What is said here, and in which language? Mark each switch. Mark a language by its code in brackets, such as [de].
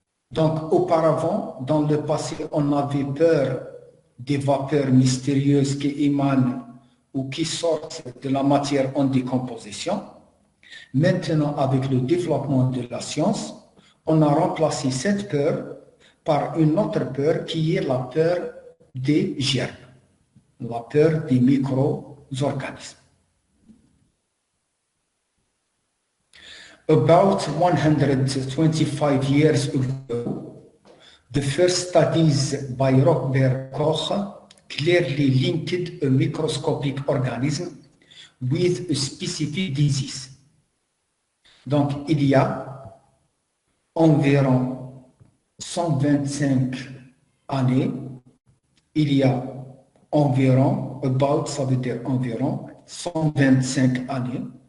[fr] Donc, auparavant, dans le passé, on avait peur des vapeurs mystérieuses qui émanent ou qui sortent de la matière en décomposition. Maintenant, avec le développement de la science, on a remplacé cette peur par une autre peur qui est la peur des germes, la peur des micro-organismes. [en] About 125 years ago, the first studies by Robert Koch clearly linked a microscopic organism with a specific disease. [fr] Donc, il y a environ 125 années, il y a environ, [en] about, [fr] ça veut dire environ, 125 années,